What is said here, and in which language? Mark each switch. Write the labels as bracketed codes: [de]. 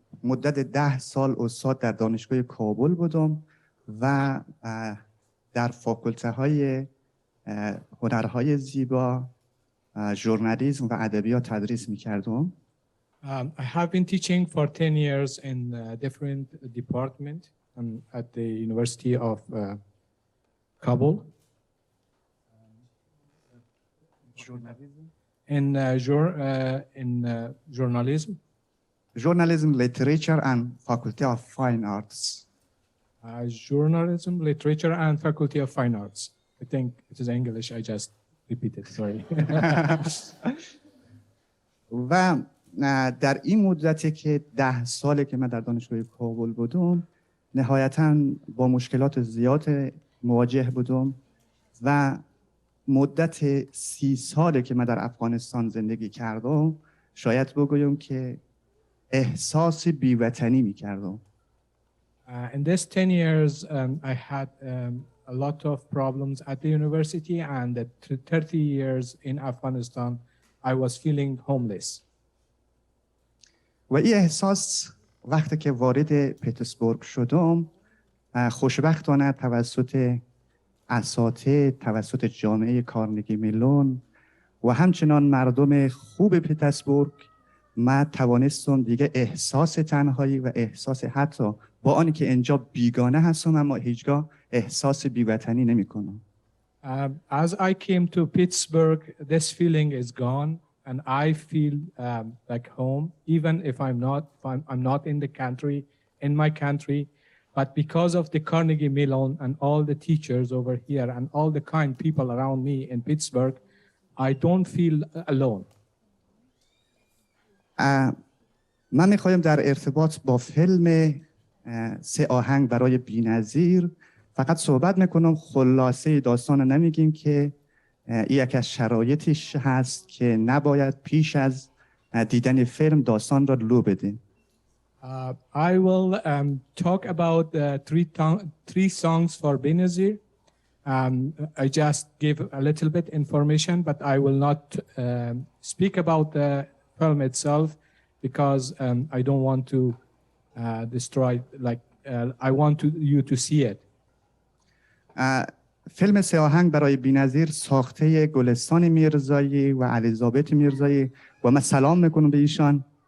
[fa] مدت 10 سال استاد در دانشگاه کابل بودم و در فاکولته های هنرهای زیبا، ژورنالیسم و ادبیات تدریس می‌کردم. [en] I have been teaching for 10 years in different departments at the University of Kabul. In journalism. Journalism, literature, and Faculty of Fine Arts. Journalism, literature, and Faculty of Fine Arts. I think it is English. I just repeated. Sorry. [fa] و در این مدتی که 10 ساله که من در دانشگاه کابل بودم نهایتاً با مشکلات زیاد مواجه بودم و مدت 30 ساله که من در افغانستان زندگی کردم شاید بگویم که احساس بی‌وطنی می‌کردم. [en] In this 10 years, I had a lot of problems at the university, and at 30 years in Afghanistan, I was feeling homeless. [fa] و این احساس وقتی که وارد پترزبورگ شدم خوشبختانه توسط اساتید، توسط جامعه کارنگی ملون و همچنان مردم خوب پترزبورگ من توانستم دیگه احساس تنهایی و احساس حتی با آنی که اینجا بیگانه هستم اما هیچگاه احساس بی‌وطنی نمی‌کنم. [en] As I came to Pittsburgh, this feeling is gone, and I feel like home, even if I'm not in the country, in my country, but because of the Carnegie Mellon and all the teachers over here and all the kind people around me in Pittsburgh, I don't feel alone. [fa] من میخوایم در ارتباط با فیلم 3 آهنگ برای بی‌نظیر فقط صحبت میکنم، خلاصه داستان نمیگیم که این یکی از شرایطش هست که نباید پیش از دیدن فیلم داستان را لو بدیم. [en] I will talk about three songs for Benazir. I just give a little bit information, but I will not speak about the film itself because I don't want to destroy, like I want you to see it. [fa] فیلم 3 آهنگ برای بی‌نظیر ساخته گلستان میرزایی و الیزابت میرزایی و من سلام میکنم به ایشان.